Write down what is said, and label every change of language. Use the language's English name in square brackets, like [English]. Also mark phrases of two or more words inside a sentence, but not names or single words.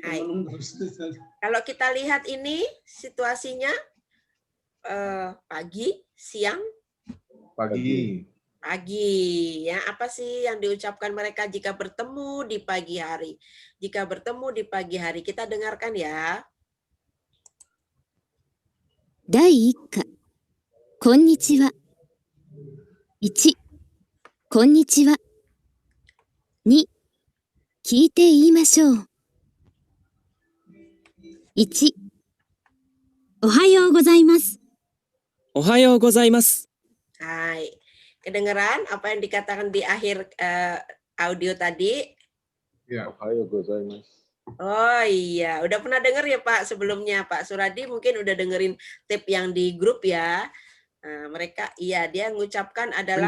[Indonesian] kalau kita lihat ini situasinya pagi, siang, pagi ya. Apa sih yang diucapkan mereka jika bertemu di pagi hari? Jika bertemu di pagi hari, kita dengarkan ya. [Japanese] Dai 1課、こんにちは。1、こんにちは。2、聞いて言いましょう。1、おはようございます。おはようございます。 [Indonesian] Hai, kedengeran apa yang dikatakan di akhir audio tadi? Ya, [Japanese] おはようございます. [Indonesian] Oh iya, udah pernah denger ya Pak sebelumnya, Pak Suradi mungkin udah dengerin tip yang di grup ya. Nah, mereka dia mengucapkan adalah.